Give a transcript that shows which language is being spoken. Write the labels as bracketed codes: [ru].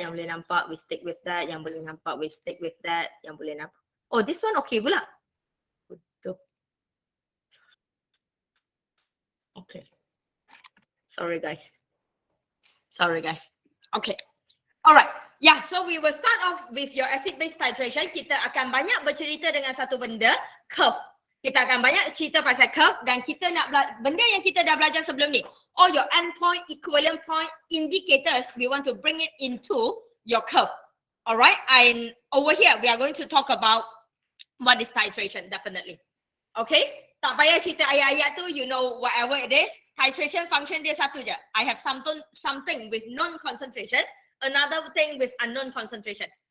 [ms] Yang boleh nampak, [en] we stick with that. Yang boleh nampak, we stick with that. [ms] Yang boleh nampak. [en] Oh, this one okay pula. Okay. Sorry guys. Okay. Alright. Yeah, so we will start off with your acid-base titration. [ms] Kita akan banyak bercerita dengan satu benda, curve. Kita akan banyak cerita pasal curve dan kita nak benda yang kita dah belajar sebelum ni. [en] All your endpoint, equivalent point, indicators, we want to bring it into your curve. Alright, and over here, we are going to talk about what is titration, definitely. [ms] Okay, tak payah cerita ayat-ayat tu, [en] you know whatever it is. Titration function [ms] dia satu je. [en] I have something with non-concentration, another thing with unknown concentration.